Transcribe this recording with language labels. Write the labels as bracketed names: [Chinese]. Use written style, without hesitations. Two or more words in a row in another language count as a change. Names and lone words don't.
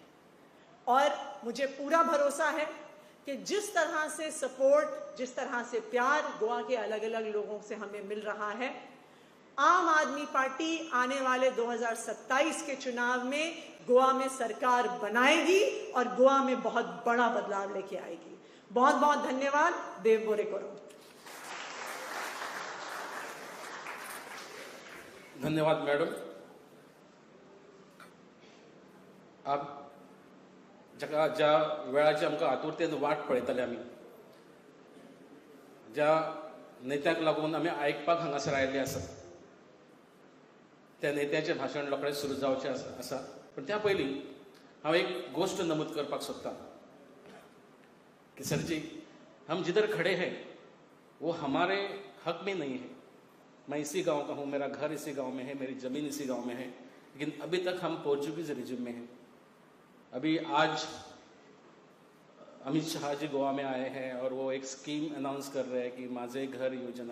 [Hindi] और मुझे पूरा भरोसा है कि जिस तरह से सपोर्ट, जिस तरह से प्यार गोवा के अलग अलग लोगों से हमें मिल रहा है, आम आदमी पार्टी आने वाले 2027 के चुनाव में गोवा में सरकार बनाएगी और गोवा में बहुत बड़ा बदलाव लेके आएगी। बहुत बहुत धन्यवाद। [Konkani] देव बोरे करो। [Hindi] धन्यवाद मैडम। [Konkani] आप ज्या वेळाची आमकां आतुरतेन वाट पळयताले आमी, ज्या नेत्याक लागून आमी आयकपाक हांगासर आयिल्ले आसा, त्या नेत्याचें भाशण रोखडेंच सुरू जावचें आसा। पण त्या पयलीं हांव एक गोष्ट नमूद करपाक सोदतां कि [Hindi] सर जी, हम जिधर खड़े हैं वो हमारे हक में नहीं है। मैं इसी गांव का हूँ, मेरा घर इसी गांव में है, मेरी ज़मीन इसी गांव में है, लेकिन अभी तक हम पोर्चुगीज रिजिम में हैं। अभी आज अमित शाह जी गोवा में आए हैं और वो एक स्कीम अनाउंस कर रहे हैं कि माझे घर योजना।